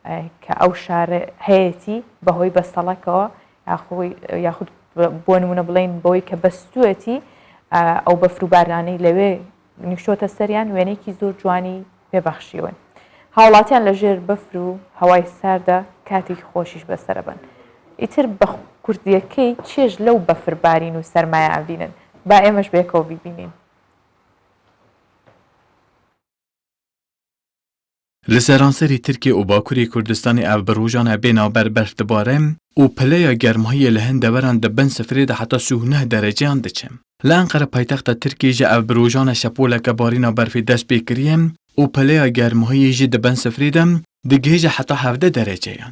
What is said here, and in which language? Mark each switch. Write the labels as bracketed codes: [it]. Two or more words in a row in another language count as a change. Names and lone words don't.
[ckb] کە ئەو شار هەیەی بەهۆی بەستەڵەکەوە یاخود بۆ نمونە بڵین بەوەی کە بەستوەتی ئەو بەفروبارانەی لەوێ نیشتۆتە سەریان وێنێکی زۆر جوانی پێبەخشیون. هاوڵاتیان لەژێر بەفر و هەوای ساردا کاتێکی خۆشیش بەسەرە بن. ئیتر بە کوردیەکەی چێژ لەو بەفربارین و سەرمایە ئەبینن با ئێمەش بێکەوە بیبینین. [ku] Li seranserî Tirkiye û Bakurê Kurdistanê ev bi rojan bênaber berf dibare û pileya germahiyê li hin deveran di bin sifrê de heta 29 dereceyan diçe. Li Enqere paytexta Tirkiye ji ev bi rojana şepoleke barîna berfê dest pê kiriye û pileya germahiyê jî di bin sifrê de digihêje heta 17 dereceyan.